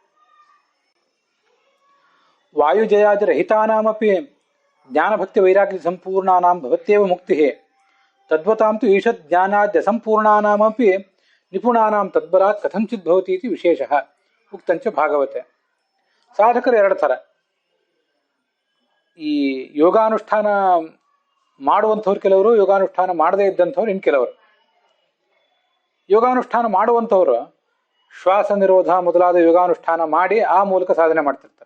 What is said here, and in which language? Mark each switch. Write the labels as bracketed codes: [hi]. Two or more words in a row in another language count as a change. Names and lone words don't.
[sa] ವಾಯುಜಯಾದಿ ರಹಿತಾನಾಮಪಿ ಜ್ಞಾನಭಕ್ತಿ ವೈರಾಗ್ಯ ಸಂಪೂರ್ಣಾನಾಂ ಭವತ್ಯೇವ ಮುಕ್ತಿ ತದ್ವತಾಂತು ಈಶದ್ ಜ್ಞಾನಾದ್ಯ ಸಂಪೂರ್ಣಾನಾಮಪಿ ನಿಪುಣಾನಾಂ ತದ್ಬಲಾತ್ ಕಥಂಚಿತ್ ಭವತಿ ಇತಿ ವಿಶೇಷಃ ಉಕ್ತಂಚ ಭಾಗವತೆ. [kn] ಸಾಧಕರು ಎರಡು ಥರ. ಈ ಯೋಗಾನುಷ್ಠಾನ ಮಾಡುವಂಥವ್ರು ಕೆಲವರು, ಯೋಗಾನುಷ್ಠಾನ ಮಾಡದೇ ಇದ್ದಂಥವ್ರು ಇನ್ನು ಕೆಲವರು. ಯೋಗಾನುಷ್ಠಾನ ಮಾಡುವಂಥವ್ರು ಶ್ವಾಸ ನಿರೋಧ ಮೊದಲಾದ ಯೋಗಾನುಷ್ಠಾನ ಮಾಡಿ ಆ ಮೂಲಕ ಸಾಧನೆ ಮಾಡ್ತಿರ್ತಾರೆ.